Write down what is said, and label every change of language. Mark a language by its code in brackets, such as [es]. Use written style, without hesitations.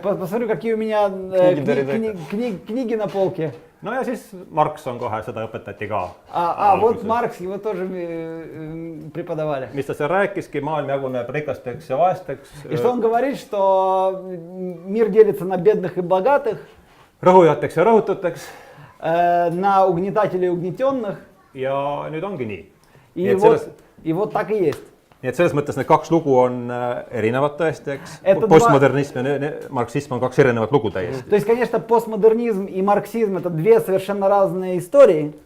[ru] Посмотрю, какие у меня книги на полке. [et] No ja siis Marx on kohe, seda õpetati ka. [ru] Вот Маркс, его тоже преподавали. [et] Mis ta seal rääkiski, maailm jaguneb rikasteks ja vaesteks. [ru] И что он говорит, что мир делится на бедных и богатых. [et] Rõhujateks ja rõhututeks. [ru] На угнетателей и угнетенных. [et] Ja nüüd ongi nii. [ru] И вот так и есть. [et] Nii et selles mõttes need kaks lugu on erinevad tõesti, eks? Postmodernism ja marksism on kaks erinevat lugu täiesti. [ru] То есть, конечно, постмодернизм и марксизм это две совершенно разные истории.